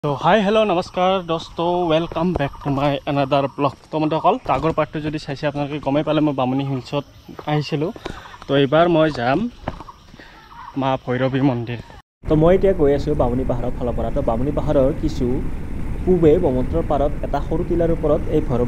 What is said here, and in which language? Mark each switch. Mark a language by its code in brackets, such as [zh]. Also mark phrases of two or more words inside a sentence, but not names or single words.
[as] तो [en] hi hello [hi] नमस्कार दोस्तों [en] welcome back to my another vlog [as] तो बंधुসকল আগৰ পাৰ্টটো যদি চাইছে আপোনালোকে গমেই পালে মই বামুণী হিলছত আহিছিলোঁ তো এইবাৰ মই যাম মা ভৈৰৱী মন্দিৰ তো মই এতিয়া গৈ আছোঁ বামুণী পাহাৰৰ ফালৰ পৰা তো বামুণী পাহাৰৰ কিছু পূবে ব্ৰহ্মপুত্ৰৰ পাৰত এটা সৰু টিলাৰ ওপৰত এই ভৈৰৱী